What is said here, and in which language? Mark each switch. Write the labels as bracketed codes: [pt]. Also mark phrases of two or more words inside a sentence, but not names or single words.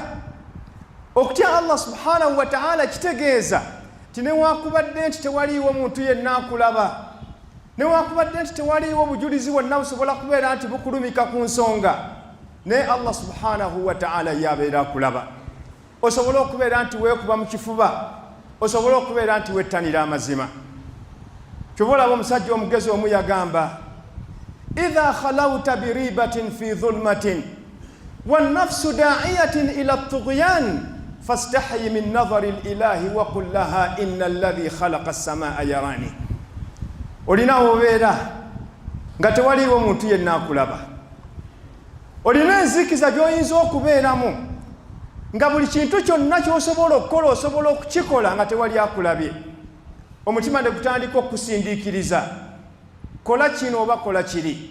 [lg] Okutya [ar] الله سبحانه وتعالى [lg] kitegeeza ti newankubadde nti tewaliiwo muntu yenna akulaba, newankubadde nti tewaliiwo bujulizi bwonna busobola kubeera nti bukulumika ku nsonga, naye [ar] الله سبحانه وتعالى [lg] yabeera akulaba. Osobola okubeera nti weekuba mu kifuba, osobola okubeera nti wettanira amazima. Kyova olaba omusajja omugezi omu yagamba: [ar] إذا خلوت بريبة في ظلمة والنفس داعية إلى الطغيان فاستحي من نظر الإله وقل لها إن الذي خلق السماء يراني. [lg] Olina obeera nga tewaliiwo muntu yenna akulaba, olina enzikiza gy'oyinza okubeeramu, nga buli kintu kyonna ky'osobola okukola osobola okukikola nga tewali akulabye. Omutima ne gutandika okukusindiikiriza, kola kino oba kola kiri.